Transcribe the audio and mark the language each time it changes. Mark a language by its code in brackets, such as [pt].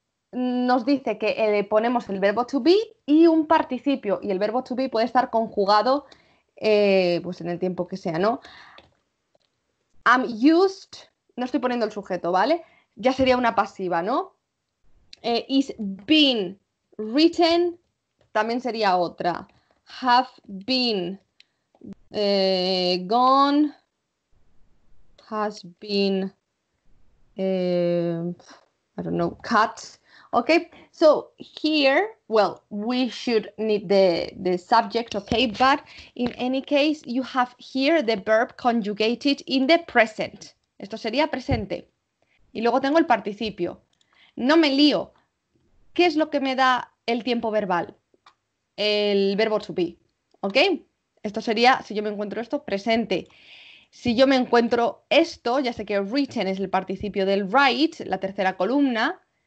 [es] Nos dice que ponemos el verbo to be y un participio, y el verbo to be puede estar conjugado pues en el tiempo que sea, ¿no? [en] I'm used, [es] no estoy poniendo el sujeto, ¿vale? Ya sería una pasiva, ¿no? [en] Is been written, [es] también sería otra. [en] Have been gone, has been, I don't know, cut. Okay, so here, well, we should need the subject, okay, but in any case, you have here the verb conjugated in the present. [es] Esto sería presente. Y luego tengo el participio. No me lío. ¿Qué es lo que me da el tiempo verbal? El verbo to be, ¿ok? Esto sería, si yo me encuentro esto, presente. Si yo me encuentro esto, ya sé que written es el participio del write, la tercera columna.